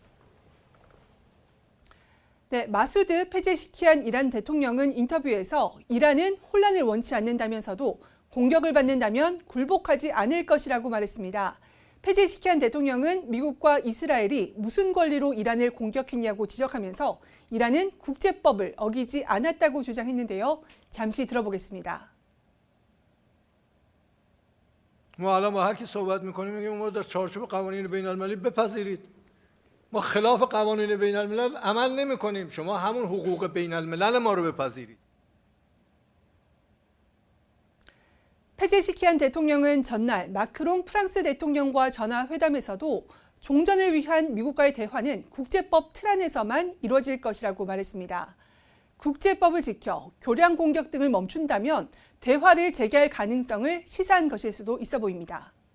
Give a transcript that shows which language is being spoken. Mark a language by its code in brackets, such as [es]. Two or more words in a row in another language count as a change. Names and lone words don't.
[ko] 네, 마수드 페제시키안 이란 대통령은 인터뷰에서 이란은 혼란을 원치 않는다면서도 공격을 받는다면 굴복하지 않을 것이라고 말했습니다. 페제시키안 대통령은 미국과 이스라엘이 무슨 권리로 이란을 공격했냐고 지적하면서 이란은 국제법을 어기지 않았다고 주장했는데요. 잠시 들어보겠습니다. [fa] ما الان با هر کی صحبت میکنیم میگیم ما در چارچوب قوانین بین المللی بپذیرید. ما خلاف قوانین بین الملل عمل نمیکنیم. شما همون حقوق بین الملل ما رو بپذیرید. [ko] 페제시키안 대통령은 전날 마크롱 프랑스 대통령과 전화 회담에서도 종전을 위한 미국과의 대화는 국제법 틀 안에서만 이루어질 것이라고 말했습니다. 국제법을 지켜 교량 공격 등을 멈춘다면 대화를 재개할 가능성을 시사한 것일 수도 있어 보입니다.